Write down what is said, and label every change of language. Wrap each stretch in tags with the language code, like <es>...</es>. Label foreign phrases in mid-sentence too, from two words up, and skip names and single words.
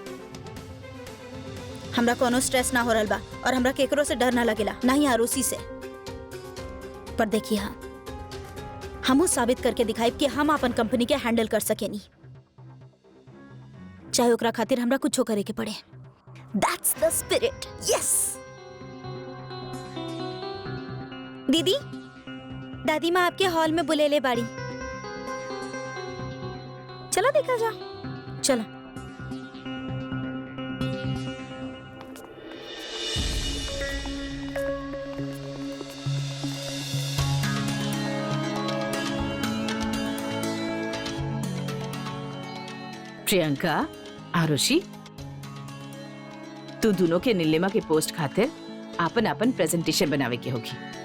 <bho>हमरा कोनो स्ट्रेस ना हो रहल बा और हमरा केकरो से डर ना लगेला, ना ही आरुषि से। पर देखिए हाँ, हमू साबित करके दिखाई कि हम अपन कंपनी के हैंडल कर सकेनी, चाहे ओकरा खातिर हमरा कुछो करे के पड़े।</bho> <en>That's the spirit. Yes.</en> <bho>दीदी, दादी माँ आपके हॉल में बुलेले बाड़ी। चलो देखा जा। चलो। प्रियंका, आरुषि, तू दोनों के नीलिमा के पोस्ट खातिर आपन आपन प्रेजेंटेशन बनावे के होगी।</bho>